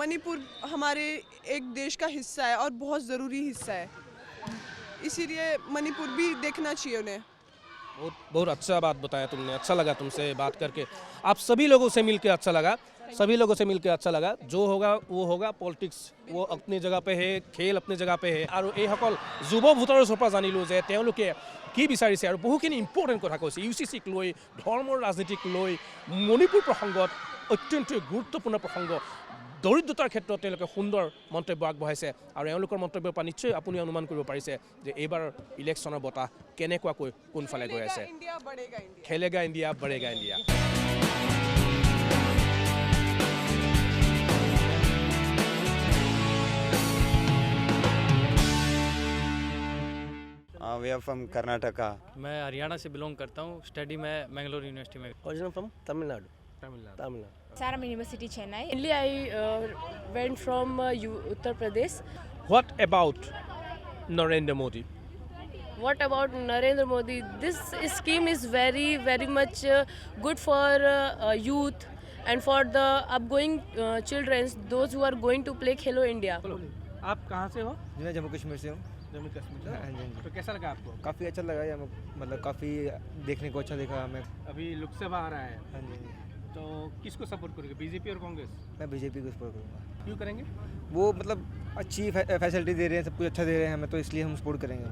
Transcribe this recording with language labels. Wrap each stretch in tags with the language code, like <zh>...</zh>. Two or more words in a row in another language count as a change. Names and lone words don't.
<hi>मणिपुर हमारे एक देश का हिस्सा है और बहुत ज़रूरी हिस्सा है, इसीलिए मणिपुर भी देखना चाहिए उन्हें। बहुत अच्छा बात बताया तुमने, अच्छा लगा तुमसे बात करके। आप सभी लोगों से मिलकर अच्छा लगा, सभी लोगों से मिलकर अच्छा लगा। जो होगा वो होगा, पॉलिटिक्स वो अपनी जगह पे है, खेल अपनी जगह पे है, और</hi> <as>এইসকল যুৱ ভোটাৰৰ ওচৰৰ পৰা জানিলোঁ যে তেওঁলোকে কি বিচাৰিছে আৰু বহুখিনি ইম্পৰ্টেণ্ট কথা কৈছে। UCCক লৈ, ধৰ্মৰ ৰাজনীতিক লৈ, মণিপুৰ প্ৰসংগত অত্যন্ত গুৰুত্বপূৰ্ণ প্ৰসংগ, দৰিদ্ৰতাৰ ক্ষেত্ৰত তেওঁলোকে সুন্দৰ মন্তব্য আগবঢ়াইছে আৰু এওঁলোকৰ মন্তব্যৰ পৰা নিশ্চয় আপুনি অনুমান কৰিব পাৰিছে যে এইবাৰ ইলেকশ্যনৰ বঁটা কেনেকুৱাকৈ কোনফালে গৈ আছে</as> <hi>इंडिया बढ़ेगा इंडिया खेलेगा इंडिया बढ़ेगा इंडिया</hi> <en>We are from Karnataka</en> <hi>मैं हरियाणा से बिलोंग करता हूँ स्टडी में मैंगलोर यूनिवर्सिटी में</hi> <en>Original from Tamil Nadu Tamil Nadu Saram University, Chennai. Mainly, I went from Uttar Pradesh. What about Narendra Modi? What about Narendra Modi? This scheme is very, very much good for youth and for the upgoing children, those who are going to play Khelo India.</en> <hi>आप कहाँ से हो मैं जम्मू कश्मीर से हूँ। जम्मू कश्मीर हाँ जी, हाँ जी। तो कैसा लगा आपको काफ़ी अच्छा लगा ये मतलब काफ़ी देखने को अच्छा दिखा हमें। अभी लोकसभा आ रहा है हाँ जी, हाँ जी। तो किसको सपोर्ट करोगे बीजेपी और कांग्रेस मैं बीजेपी को सपोर्ट करूँगा। क्यों करेंगे वो मतलब अच्छी फैसिलिटी दे रहे हैं, सब कुछ अच्छा दे रहे हैं हमें, तो इसलिए हम सपोर्ट करेंगे।</hi>